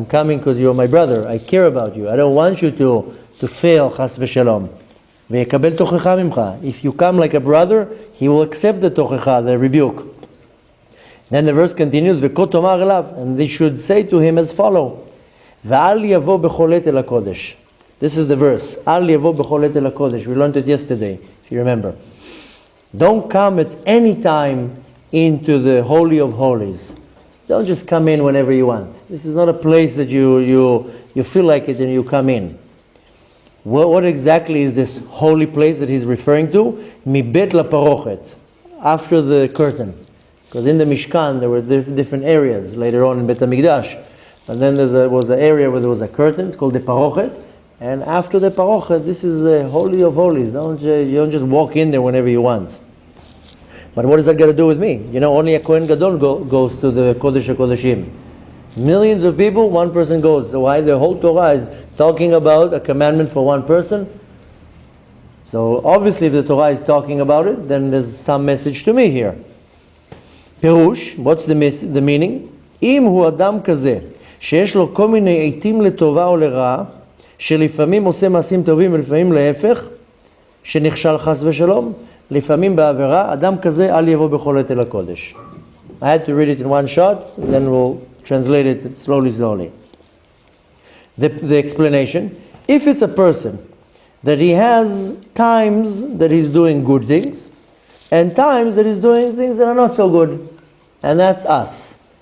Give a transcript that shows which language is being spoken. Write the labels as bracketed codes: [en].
[en] I'm coming because you're my brother. I care about you. I don't want you to fail, chas v'shalom. [he] ויקבל תוכחה ממך. [en] If you come like a brother, he will accept the תוכחה, the rebuke. Then the verse continues, [he] וכה תאמר אליו, [en] and they should say to him as follow, [he] ואל יבוא בכל עת אל הקודש. [en] This is the verse, [he] אל יבוא בכל עת אל הקודש. [en] We learned it yesterday, if you remember. Don't come at any time into the Holy of Holies. Don't just come in whenever you want. This is not a place that you feel like it and you come in. What exactly is this holy place that he's referring to? [he] Mibet laparochet, [en] after the curtain. Because in the Mishkan there were different areas later on in Bet HaMikdash. But then there was an area where there was a curtain, it's called the parochet. And after the parochet, this is the Holy of Holies. You don't just walk in there whenever you want. But what does that got to do with me? You know, only a Kohen Gadol goes to the Kodesh HaKodeshim. Millions of people, one person goes. So why? The whole Torah is talking about a commandment for one person. So obviously if the Torah is talking about it, then there's some message to me here. Perush, what's the meaning? [he] אם הוא אדם כזה, שיש לו כל מיני עיתים לטובה או לרעה, שלפעמים עושה מעשים טובים ולפעמים להפך, שנכשל חס ושלום, לפעמים בעבירה, אדם כזה אל יבוא בכל עת אל הקודש. [en] I had to read it in one shot, then we'll translate it slowly. The explanation, if it's a person that he has times that he's doing good things and times that he's doing things that are not so good, and that's us.